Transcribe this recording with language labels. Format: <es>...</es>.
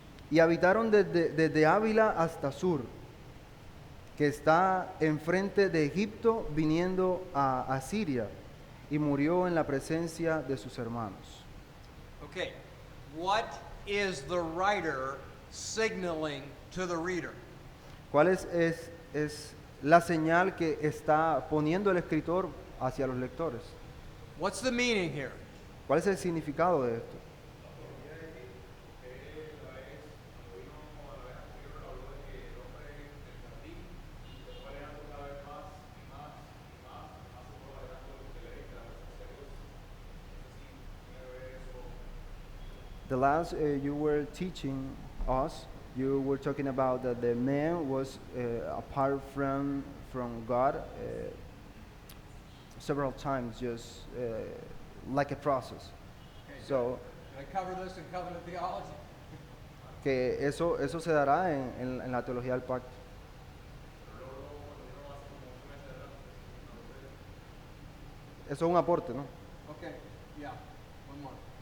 <es>Y habitaron desde Ávila hasta Sur, que está enfrente de Egipto, viniendo a Asiria, y murió en la presencia de sus hermanos.</es> <en>Okay. What is the writer signaling to the reader?</en> <es>¿Cuál es la señal que está poniendo el escritor hacia los lectores?</es> <en>What's the meaning here?</en> <es>¿Cuál es el significado de esto?</es> <en>The last you were teaching us, you were talking about that the man was apart from God several times, just like a process. So, Can I cover this in covenant theology?</en> <es>que eso se dará en la teología del pacto. Eso es un aporte, ¿no?</es> <en>Okay, yeah, one more.</en>